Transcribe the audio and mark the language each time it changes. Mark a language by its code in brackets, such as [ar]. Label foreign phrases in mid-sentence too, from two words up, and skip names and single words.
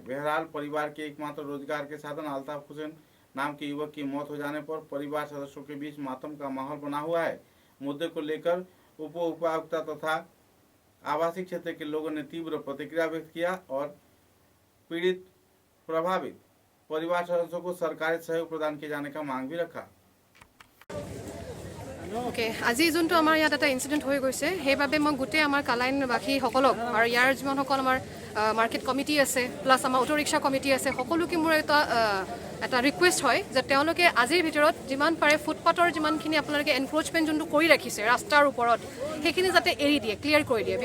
[hi] बहरहाल परिवार के एकमात्र रोजगार के साधन अल्ताफ हुसैन नाम के युवक की मौत हो जाने पर परिवार सदस्यों के बीच मातम का माहौल बना हुआ है। मुद्दे को लेकर उपायुक्त तथा आवासीय क्षेत्र के लोगों ने तीव्र प्रतिक्रिया व्यक्त किया और पीड़ित प्रभावित परिवार सदस्यों को सरकारी सहयोग प्रदान किए जाने का मांग भी रखा। [as] আজি যোনটো আমাৰ ইয়াত এটা ইনসিডেন্ট হৈ গৈছে, সেইবাবে মই গোটেই আমাৰ কালাইনবাসীসকলক আৰু ইয়াৰ যিমানসকল আমাৰ [en] market committee [as] আছে প্লাছ আমাৰ [en] auto rickshaw committee [as] আছে সকলোকে মোৰ এটা ৰিকুৱেষ্ট হয় যে তেওঁলোকে আজিৰ ভিতৰত যিমান পাৰে ফুটপাথৰ যিমানখিনি আপোনালোকে এনক্ৰোচমেণ্ট যোনটো কৰি ৰাখিছে ৰাস্তাৰ ওপৰত সেইখিনি যাতে এৰি দিয়ে, ক্লিয়াৰ কৰি দিয়ে।